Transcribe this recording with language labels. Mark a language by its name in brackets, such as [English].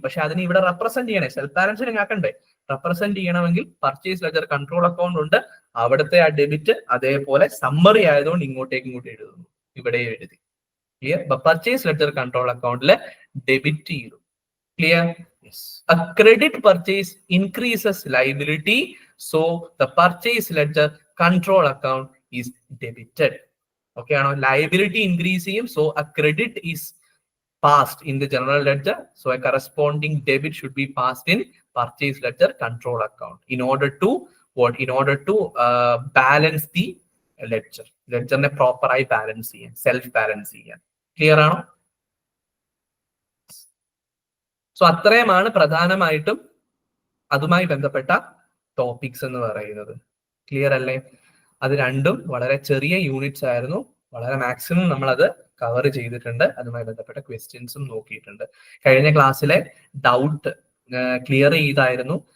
[Malayalam] പക്ഷെ അതിന് ഇവിടെ റെപ്രസെന്റ് ചെയ്യണേ, സെൽഫ് ബാലൻസിനെ ആക്കണ്ടേ? റെപ്രസെന്റ് ചെയ്യണമെങ്കിൽ പർച്ചേസ് ലെഡ്ജർ കൺട്രോൾ അക്കൗണ്ട് ഉണ്ട്, അവിടുത്തെ ആ ഡെബിറ്റ് അതേപോലെ സമ്മറി ആയതുകൊണ്ട് ഇങ്ങോട്ട് എഴുതുന്നു, ഇവിടെ എഴുതി. ക്ലിയർ? പർച്ചേസ് ലെഡ്ജർ കൺട്രോൾ അക്കൗണ്ടിൽ ഡെബിറ്റ് ചെയ്തു. Clear? [English] A credit purchase increases liability, so the purchase ledger control account is debited. Okay, liability increasing, so a credit is passed in the general ledger, so a corresponding debit should be passed in purchase ledger control account in order to what? In order to balance the ledger. [Malayalam] Ledger ne proper ആയി balance ചെയ്യാൻ, self balance ചെയ്യാൻ. Clear ആണോ? So അത്രയുമാണ് പ്രധാനമായിട്ടും അതുമായി ബന്ധപ്പെട്ട topics എന്ന് പറയുന്നത്. Clear അല്ലേ? അത് രണ്ടും വളരെ ചെറിയ യൂണിറ്റ്സ് ആയിരുന്നു, വളരെ മാക്സിമം നമ്മൾ അത് കവർ ചെയ്തിട്ടുണ്ട്. അതുമായി ബന്ധപ്പെട്ട ക്വസ്റ്റ്യൻസും നോക്കിയിട്ടുണ്ട്. കഴിഞ്ഞ ക്ലാസ്സിലെ ഡൗട്ട് ക്ലിയർ ചെയ്തായിരുന്നു.